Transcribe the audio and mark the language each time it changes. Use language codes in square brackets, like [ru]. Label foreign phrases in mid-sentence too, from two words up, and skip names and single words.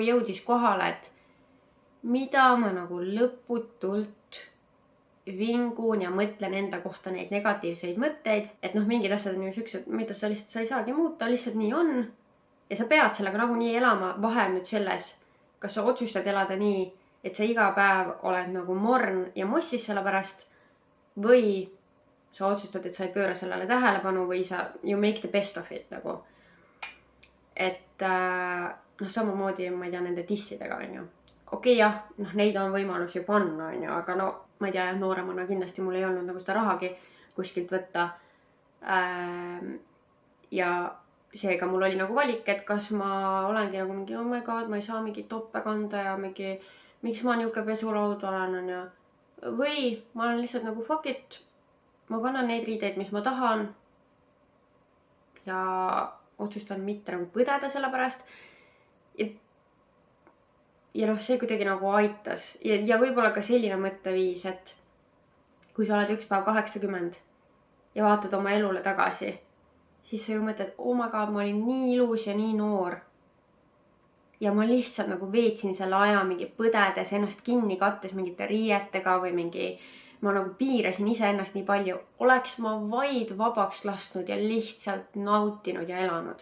[et] Igatahes mul nagu jõudis kohale, mida ma nagu lõputult vingun ja mõtlen enda kohta neid negatiivseid mõtteid, et noh, mingid asjad on ju siuksed, mida sa ei saagi muuta, lihtsalt nii on. Ja sa pead sellega nagunii elama. Vahe nüüd selles, kas sa otsustad elada nii, et sa iga päev oled nagu morn ja mossis selle pärast, või sa otsustad, et sa ei pööra sellele tähelepanu või sa [en] you make the best of it [et] nagu. Et noh, samamoodi, ma ei tea, nende dissidega on ju. Okei, jah, noh, neid on võimalus ju panna, on ju, aga no, ma ei tea, nooremana kindlasti mul ei olnud nagu seda rahagi kuskilt võtta. Ja seega mul oli nagu valik, et kas ma olengi nagu mingi, [en] oh my god, [et] ma ei saa mingi toppe kanda ja mingi, miks ma niuke pesulaud olen, on ju. Või ma olen lihtsalt nagu [en] fuck it, [et] ma kannan neid riideid, mis ma tahan. Ja otsustan mitte nagu põdeda selle pärast. Ja noh, see kuidagi nagu aitas. Ja võib-olla ka selline mõtteviis, et kui sa oled üks päev 80 ja vaatad oma elule tagasi, siis sa ju mõtled, [en] oh my god, [et] ma olin nii ilus ja nii noor. Ja ma lihtsalt nagu veetsin selle aja mingi põdedes, ennast kinni kattes mingite riietega või mingi, ma nagu piirasin iseennast nii palju. Oleks ma vaid vabaks lasknud ja lihtsalt nautinud ja elanud.